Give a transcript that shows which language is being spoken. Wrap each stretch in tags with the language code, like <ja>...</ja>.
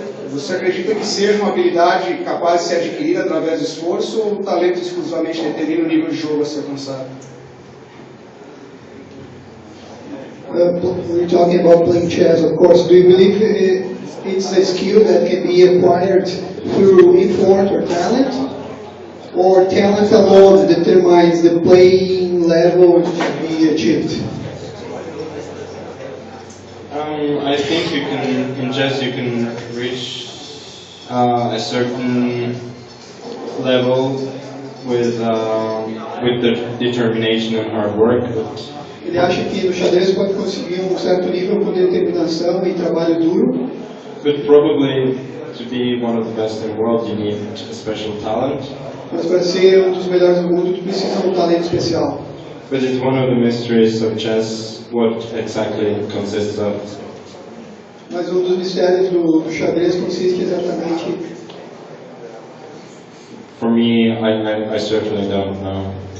<pt>Você acredita que seja uma habilidade capaz de ser adquirida através do esforço ou o talento exclusivamente determina o nível de jogo a ser alcançado?</pt> <en>We're talking about playing chess, of course. Do you believe it's a skill that can be acquired through effort or talent? Or talent alone determines the playing level to be achieved? I think in chess you can reach a certain level with the determination and hard work.</en> <pt>Ele acha que no xadrez pode conseguir certo nível com determinação e trabalho duro.</pt> <en>But probably to be one of the best in the world you need a special talent.</en> <pt>Mas para ser dos melhores do mundo, tu precisa de talento especial.</pt> <en>But it's one of the mysteries of chess, what exactly it consists of.</en> <pt>Mas dos mistérios do xadrez consiste exatamente.</pt> <en>For me, I certainly don't know.</en>